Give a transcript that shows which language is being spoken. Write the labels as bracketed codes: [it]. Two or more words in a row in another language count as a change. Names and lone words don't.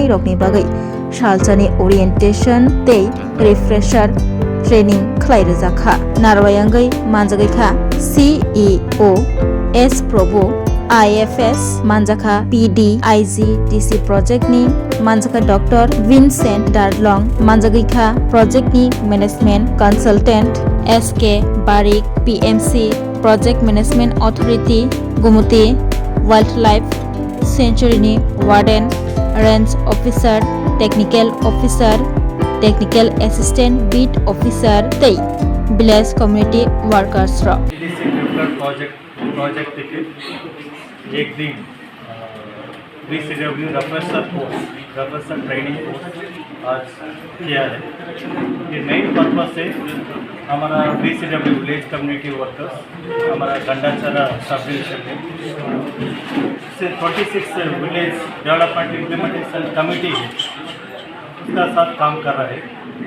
[trp] rokni bagai Shalchani orientation tei [en] refresher training [trp] khlaire jakha narwayangai manjagaikha CEO S Prabhu IFS manjaka PD IGDC project ni manjaka Dr Vincent Darlong manjagaikha project ni [en] management consultant [trp] SK Barik PMC [en] project management authority [trp] Gumuti Wildlife Sanctuary ni [en] warden range officer technical officer technical assistant beat officer [trp] tei [en] village community workers [trp] ro [hi] प्रोजेक्ट के एक दिन VCW [en] referencer training course [hi] आज किया है। ये [en] main purpose [hi] है हमारा VCW [en] village community workers [hi] हमारा गंडाचरा [en] sub division [hi] में से 26 [en] village development implementation committee [hi] है उसका साथ काम कर रहा है।